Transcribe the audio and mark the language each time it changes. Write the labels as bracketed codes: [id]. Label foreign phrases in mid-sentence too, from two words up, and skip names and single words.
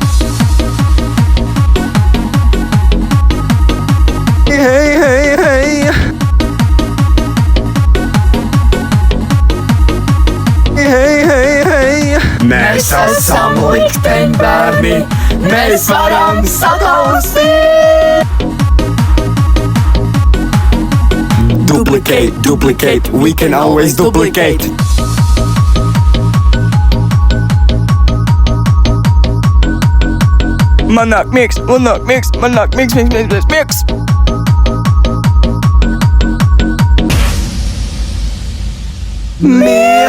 [lv] Hei. Mēs esam likteņbērni, mēs varam sataustīt! [en] Duplicate, we can always duplicate. [lv] Man nāk miegs. Miegs.